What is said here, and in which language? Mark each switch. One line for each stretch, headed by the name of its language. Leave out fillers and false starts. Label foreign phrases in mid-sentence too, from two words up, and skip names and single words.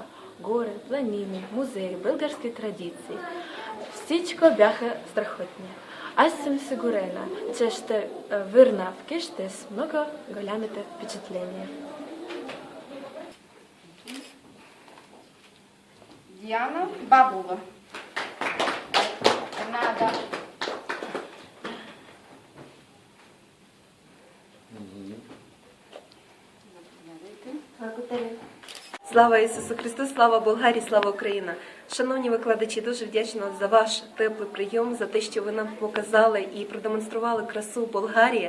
Bulgarian: Гори, планини, музеи, български традиции. Всичко бяха страхотни. Аз съм сигурена, че ще върна вкъщи с много голямите впечатления. Диана Бабова. Нада.
Ukrainian: Слава Ісусу Христу, слава Болгарії, слава Україна! Шановні викладачі, дуже вдячна за ваш теплий прийом, за те, що ви нам показали і продемонстрували красу Болгарії.